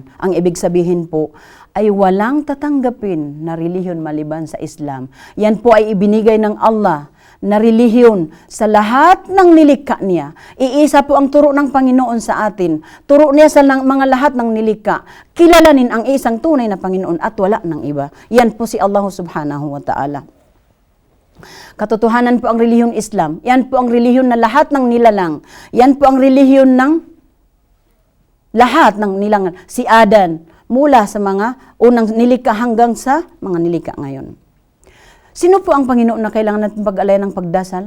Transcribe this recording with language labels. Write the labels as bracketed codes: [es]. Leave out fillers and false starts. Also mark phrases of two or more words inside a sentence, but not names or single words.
[tl] Ang ibig sabihin po ay walang tatanggapin na relihiyon maliban sa Islam. Yan po ay ibinigay ng Allah na relihiyon sa lahat ng nilikha niya. Iisa po ang turo ng Panginoon sa atin. Turo niya sa mga lahat ng nilikha. Kilalanin ang isang tunay na Panginoon at wala ng iba. Yan po si Allah [ar] سبحانه وتعالى. [tl] Katotohanan po ang relihiyon Islam. Yan po ang relihiyon na lahat ng nilalang. Yan po ang relihiyon ng lahat ng nilalang. Si Adan, mula sa mga unang nilikha hanggang sa mga nilikha ngayon. Sino po ang Panginoon na kailangan natin pag-alayan ng pagdasal?